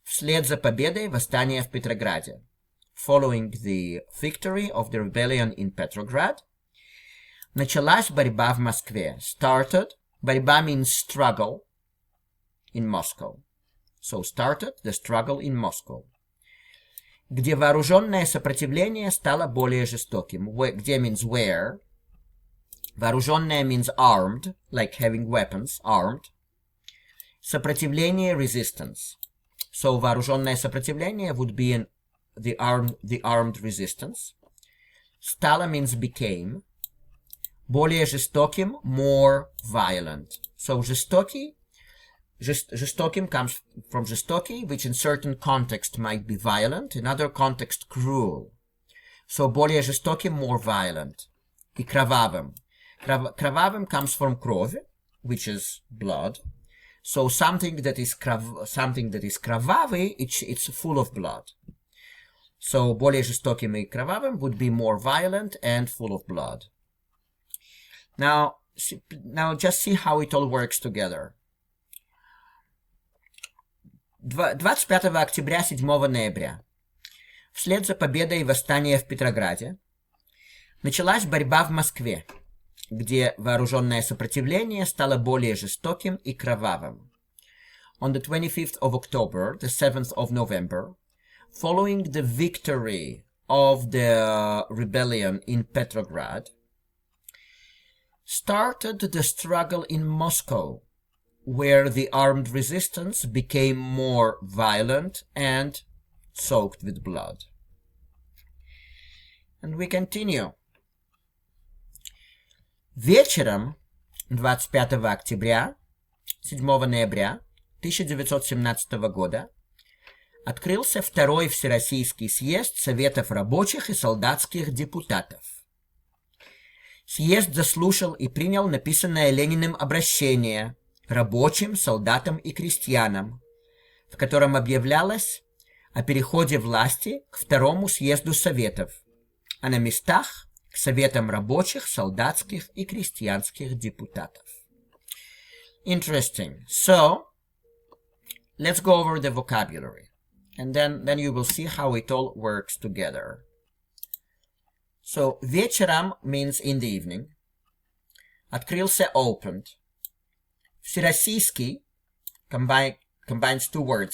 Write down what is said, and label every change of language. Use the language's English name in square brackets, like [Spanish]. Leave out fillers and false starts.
[Russian] Вслед за победой восстания в Петрограде. [English] Following the victory of the rebellion in Petrograd, [Russian] началась борьба в Москве. [English] Started, борьба means struggle. In Moscow. So started the struggle in Moscow. [Russian] Где вооруженное сопротивление стало более жестоким. [English] Где means where. Вооруженное means armed, like having weapons, armed. Сопротивление, resistance. So [Russian] вооруженное сопротивление [English] would be in the armed resistance. Стало means became. [Russian] Более жестоким, [English] more violent. So жестокий, жестоким comes from жестокий, which in certain context might be violent, in other context cruel. So [Russian] более жестоким, [English] more violent. [Russian] И кровавым. [English] Кровавым comes from кровь, which is blood. So something that is кровавый, it's full of blood. So [Russian] более жестоким и кровавым [English] would be more violent and full of blood. Now just see how it all works together. [Russian] 25 октября, 7 ноября, вслед за победой восстания в Петрограде, началась борьба в Москве, где вооруженное сопротивление стало более жестоким и кровавым. [English] On the 25th of October, the 7th of November, following the victory of the rebellion in Petrograd, started the struggle in Moscow, where the armed resistance became more violent and soaked with blood. And we continue. [Russian] Вечером 25 октября, 7 ноября 1917 года открылся Второй Всероссийский съезд Советов рабочих и солдатских депутатов. Съезд заслушал и принял написанное Лениным обращение рабочим, солдатам и крестьянам, в котором объявлялось о переходе власти к Второму съезду Советов, а на местах к Советам рабочих, солдатских и крестьянских депутатов. [English] Interesting. So, let's go over the vocabulary, and then you will see how it all works together. So, вечером means in the evening. Открылся, opened. Всероссийский combines two words.